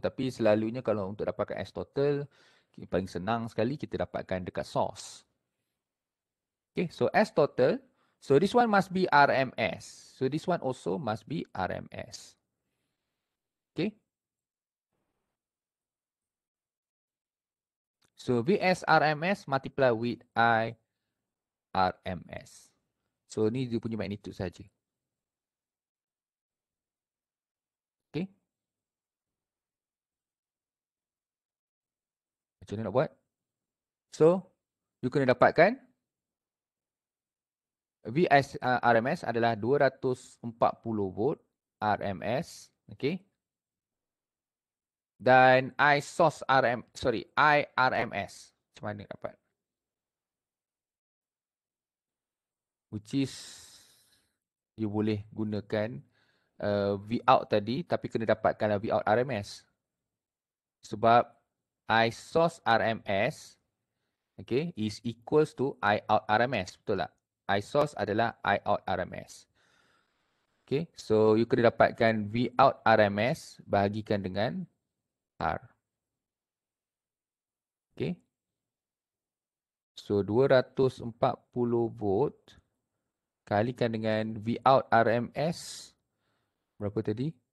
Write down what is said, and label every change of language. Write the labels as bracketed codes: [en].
[ms] Tapi selalunya kalau untuk dapatkan S total, paling senang sekali kita dapatkan dekat source. [en] Okay, so S total. So this one must be RMS. So this one also must be RMS. Okay. So VS RMS multiply with I RMS. [ms] So ni dia punya magnitude saja. [en] Okay. [ms] Macam mana nak buat? [en] So, you [ms] kena dapatkan VS RMS adalah 240 volt RMS. Okay. Dan I source I RMS. Macam mana dapat? [en] Which is you [ms] boleh gunakan V out tadi, tapi kena dapatkan V out RMS. Sebab [en] I source RMS, okay, is equals to I out RMS. [ms] Betul tak? I source adalah I out RMS. Okay, so you kena dapatkan V out RMS bahagikan dengan R. Okay. So 240 volt kalikan dengan V out RMS. Berapa tadi?